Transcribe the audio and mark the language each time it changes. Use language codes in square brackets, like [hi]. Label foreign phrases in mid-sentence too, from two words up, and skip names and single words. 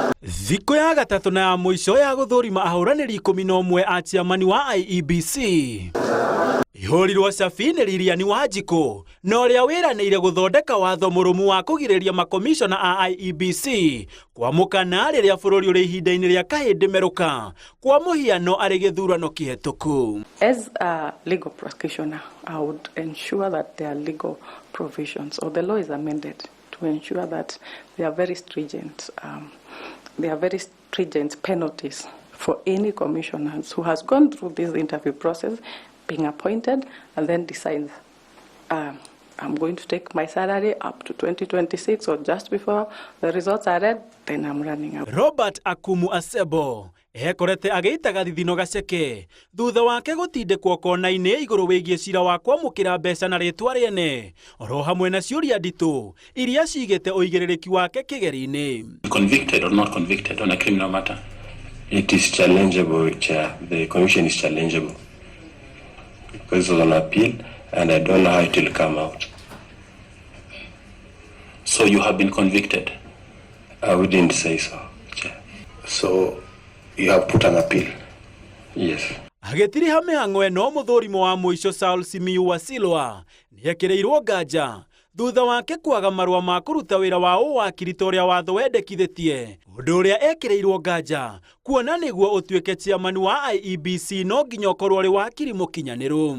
[ki] Thikũ ya gatatũ na ya mũico ya gũthũrima ahũranĩri 11 a chairman wa IEBC ihũrirwo cabi nĩ Lilian Wanjikũ na ũrĩa wĩranĩire gũthondeka watho mũrũmu wa kũgirĩrĩria makomishona a IEBC kwamũkana rĩrĩa bũrũri ũrĩ ihinda-inĩ rĩa kahĩndĩ merũka kwa mũhiano arĩ gĩthurano kĩhetũku. [en] As a legal practitioner, I would ensure that there are legal provisions or the law is amended to ensure that there are very stringent penalties for any commissioners who has gone through this interview process, being appointed, and then decides, I'm going to take my salary up to 2026 or just before the results are read, then I'm running out. [ki] Robert Akumu Asebo ekorete agĩitaga thithino gaceke thutha wake gũtindĩkwo kona-inĩ igũrũ wĩgiĩ cira wa kwamũkĩra mbeca na rĩtwa rĩene oro hamwe na ciũria nditũ iria cigĩte ũigĩrĩrĩki wake kĩgeri-inĩ. [en] Convicted or not convicted on a criminal matter, it is challengeable, Chair. The commission is challengeable because it's on appeal, and I don't know how it will come out. So you have been convicted? I wouldn't say so, Chair. So you have put an appeal? Yes. [ki] Agĩtiriha mĩhang'o ĩno mũthũrimo wa mũico Saul Simiyu Wasilwa nĩekĩrĩirwo nganja thutha wake kwaga marũa ma kũruta wĩra wa ũwakiri ta ũrĩa watho wendekithĩtie, ũndũ ũrĩa ekĩrĩirwo nganja kuona nĩguo ũtuĩke chairman wa IEBC no nginya ũkorwo ũrĩ wakiri mũkinyanĩru.